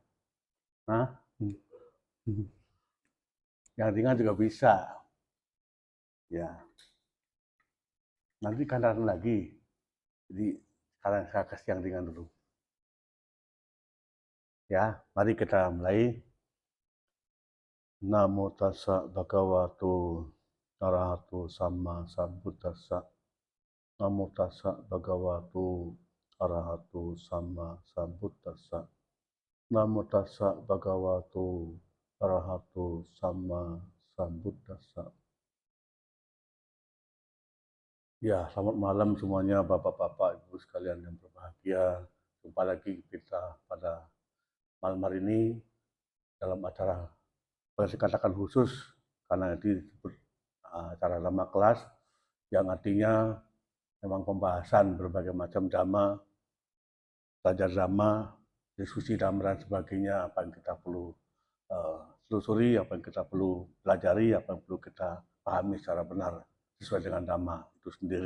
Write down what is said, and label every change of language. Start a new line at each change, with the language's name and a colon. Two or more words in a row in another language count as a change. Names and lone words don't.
Indonesian: Hah? Yang ringan juga bisa. Ya, nanti kan datang lagi. Jadi sekarang saya kasih yang ringan dulu. Ya, mari kita mulai.
Pali: Namo tassa bhagavato arahato sama sambuddhassa. Namo tassa bhagavato arahato sama sambuddhassa. Namo tassa bhagavato arahato sama sambuddhassa.
Indonesian: Ya, selamat malam semuanya Bapak-bapak, Ibu sekalian yang berbahagia. Jumpa lagi kita pada malam hari ini dalam acara boleh dikatakan khusus karena disebut acara Dhamma kelas yang artinya memang pembahasan berbagai macam dhamma, belajar dhamma, diskusi dhamma dan sebagainya, apa yang kita perlu telusuri, apa yang kita perlu pelajari, apa yang perlu kita pahami secara benar sesuai dengan dhamma itu sendiri.